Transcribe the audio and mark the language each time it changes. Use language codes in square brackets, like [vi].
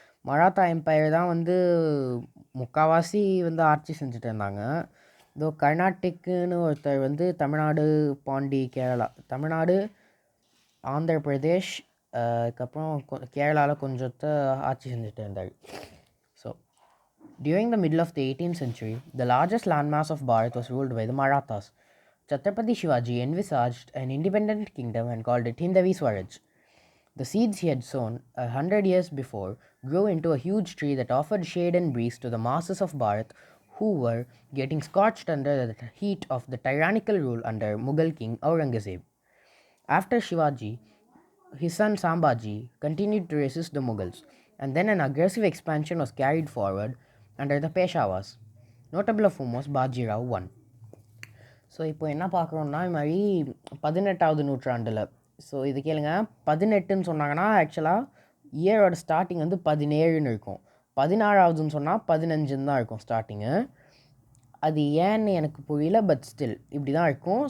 [ta] Maratha empire தான் முக்கால்வாசி ஆட்சி செஞ்சுட்டு இருந்தாங்க. இதோ கர்நாட்டிக்குன்னு ஒருத்தர் தமிழ்நாடு, பாண்டி, கேரளா, தமிழ்நாடு, ஆந்திர பிரதேஷ், அதுக்கப்புறம் கேரளாவில் கொஞ்சத்தை ஆட்சி செஞ்சுட்டு இருந்தார். So [en] During the middle of the 18th century, the largest landmass of Bharat was ruled by the Marathas. Chhatrapati Shivaji envisaged an independent kingdom and called it Hindavi Swaraj. The seeds he had sown 100 years before grew into a huge tree that offered shade and breeze to the masses of Bharat who were getting scorched under the heat of the tyrannical rule under Mughal king Aurangzeb. After Shivaji, his son Sambhaji continued to resist the Mughals, and then an aggressive expansion was carried forward under the Peshawas, notable of whom was Bajirao I. [ta] So இப்போ என்ன பார்க்குறோன்னா இது மாதிரி 18வது நூற்றாண்டில் so இது கேளுங்க 18ன்னு சொன்னாங்கன்னா ஆக்சுவலாக இயரோட starting வந்து 17ன்னு இருக்கும். 16வதுன்னு சொன்னால் 15ன்னு தான் இருக்கும் ஸ்டார்டிங்கு. அது ஏன்னு எனக்கு புரியல, [en] but still [ta] இப்படி தான் இருக்கும்.